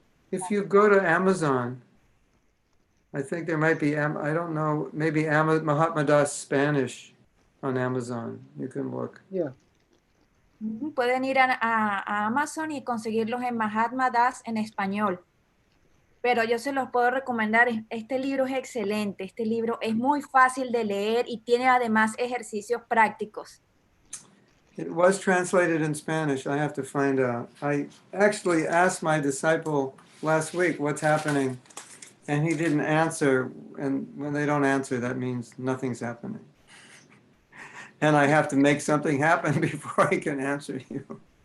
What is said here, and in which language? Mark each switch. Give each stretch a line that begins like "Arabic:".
English: If you go to Amazon, I think there might be, I don't know, maybe Mahatma Das Spanish on Amazon. You can look. Yeah.
Spanish: Pueden ir a Amazon y conseguirlos en Mahatma Das en español. Pero yo se los puedo recomendar. Este libro es excelente. Este libro es muy fácil de leer y tiene además ejercicios prácticos.
English: It was translated in Spanish. I have to find out. I actually asked my disciple last week what's happening, and he didn't answer. And when they don't answer, that means nothing's happening. And I have to make something happen before I can answer you.